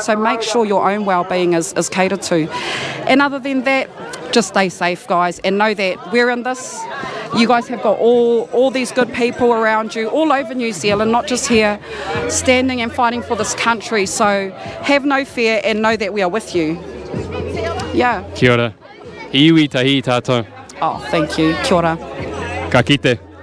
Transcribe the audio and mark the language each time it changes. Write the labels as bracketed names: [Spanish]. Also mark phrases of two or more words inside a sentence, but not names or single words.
[English] So make sure your own well-being is catered to. And other than that, just stay safe, guys, and know that we're in this. You guys have got all these good people around you all over New Zealand, not just here, standing and fighting for this country. So have no fear and know that we are with you. Yeah. [Māori] Kia ora. Iwi tahi tātou. [English] Oh, thank you. [Māori] Kia ora. Ka kite.